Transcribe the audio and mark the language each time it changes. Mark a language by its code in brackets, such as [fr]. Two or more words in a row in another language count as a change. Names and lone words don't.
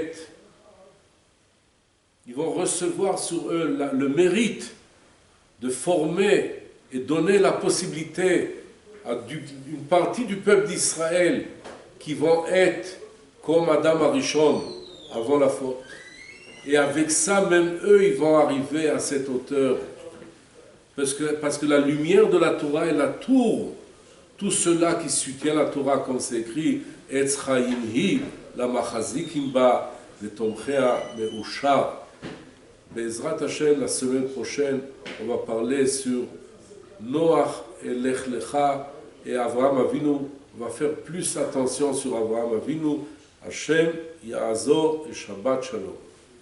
[fr] recevoir sur eux le mérite de former et donner la possibilité à une partie du peuple d'Israël qui vont être comme Adam Arishon avant la faute. Et avec ça, même eux, ils vont arriver à cette hauteur. Parce que la lumière de la Torah, elle entoure tout cela qui soutient la Torah, comme c'est écrit, [he] עץ חיים היא למחזיקים בה ותומכיה מאושר. בעזרת השם, [fr] la semaine prochaine, on va parler sur Noach et Lech Lecha et Avraham Avinu. On va faire plus attention sur Avraham Avinu. [he] השם יעזור et שבת שלום.